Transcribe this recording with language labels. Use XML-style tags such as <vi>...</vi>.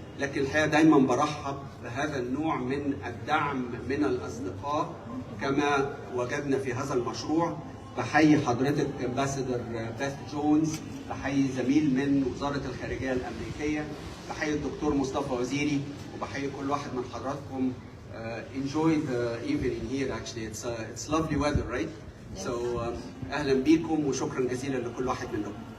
<ar>لكن الحقيقة دايما برحب بهذا النوع من الدعم من الأصدقاء كما وجدنا في هذا المشروع. بحيي حضرتك امباسادور بيث جونز، بحيي زميل من وزارة الخارجية الأمريكية، بحيي الدكتور مصطفى وزيري، وبحيي كل واحد من حضراتكم.</ar> <en>Enjoy the evening here actually. It's lovely weather, right? So</en> <ar>أهلا بيكم وشكرا جزيلا لكل واحد منكم.</ar>